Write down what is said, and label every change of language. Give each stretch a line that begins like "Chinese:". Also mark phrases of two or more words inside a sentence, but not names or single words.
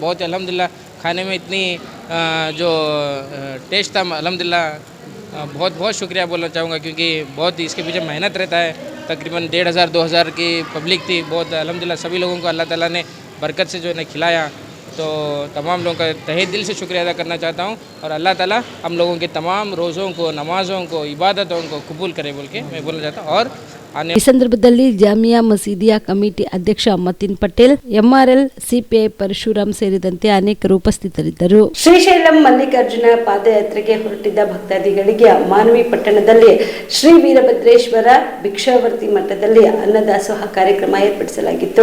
Hindi: बहुत अल्हम्दुलिल्लाह खाने में इतनी जो टेस्ट था अल्हम्दुलिल्लाह, बहुत बहुत शुक्रिया बोलना चाहूँगा, क्योंकि बहुत इसके पीछे मेहनत रहता है। तकरीबन 1500-2000 की पब्लिक थी। बहुत अल्हम्दुलिल्लाह सभी लोगों को अल्लाह ताला ने बरकत से जो है ना खिलाया। तो तमाम लोगों का तहे दिल से शुक्रिया अदा करना चाहता हूँ, और अल्लाह ताला हम लोगों के तमाम रोज़ों को, नमाज़ों को, इबादतों को कबूल करे बोल के मैं बोलना चाहता हूँ। और
Kannada: ಈ ಸಂದರ್ಭದಲ್ಲಿ ಜಾಮಿಯಾ ಮಸೀದಿಯ ಕಮಿಟಿ ಅಧ್ಯಕ್ಷ ಮತಿನ್ ಪಟೇಲ್, ಎಂಆರ್ಎಲ್, ಸಿಪಿಐ ಪರಶುರಾಮ್ ಸೇರಿದಂತೆ ಅನೇಕರು ಉಪಸ್ಥಿತರಿದ್ದರು. ಶ್ರೀಶೈಲಂ ಮಲ್ಲಿಕಾರ್ಜುನ ಪಾದಯಾತ್ರೆಗೆ ಹೊರಟಿದ್ದ ಭಕ್ತಾದಿಗಳಿಗೆ ಮಾನ್ವಿ ಪಟ್ಟಣದಲ್ಲಿ ಶ್ರೀ ವೀರಭದ್ರೇಶ್ವರ ಭಿಕ್ಷಾವರ್ತಿ ಮಠದಲ್ಲಿ ಅನ್ನದಾಸೋಹ ಕಾರ್ಯಕ್ರಮ ಏರ್ಪಡಿಸಲಾಗಿತ್ತು.